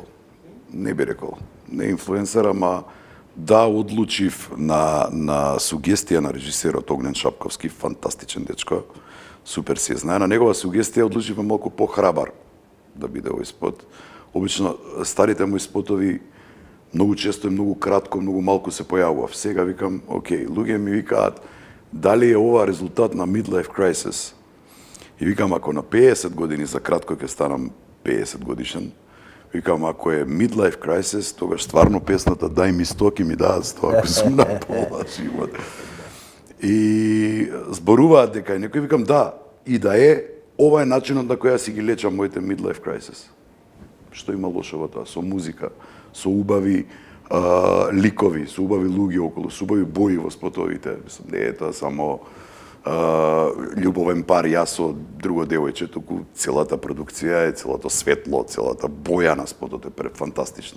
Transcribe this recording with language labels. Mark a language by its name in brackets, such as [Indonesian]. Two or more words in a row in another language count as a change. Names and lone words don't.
[Macedonian] Не инфлуенсер, ама да одлучив на сугестија на режисерот Огнен Шапковски, фантастичен дечко, супер се знае. На негова сугестија одлучив малку похрабар да биде овој спот. Обично старите мои спотови многу често и многу кратко, многу малку се појавував. Сега викам, окей, луѓе ми викаат дали е ова резултат на [English] midlife crisis. [Macedonian] И викам, ако на 50 години за кратко ќе станам 50 годишен, викам, ако е [English] midlife crisis, [Macedonian] тогаш стварно песната Дај ми 100 ми дадат 100, ако сум на пола живот. И зборуваат дека и некој, викам, да, и да е, ова е начинот на кој ја си ги лечам моите [English] midlife crisis. [Macedonian] Што има лошо во тоа? Со музика, со убави ликови, со убави луѓе околу, со убави бои во спотовите. Мислам, не е тоа само љубовен пар, јас со друго девојче, туку целата продукција е, целото светло, целата боја на спотот е фантастична.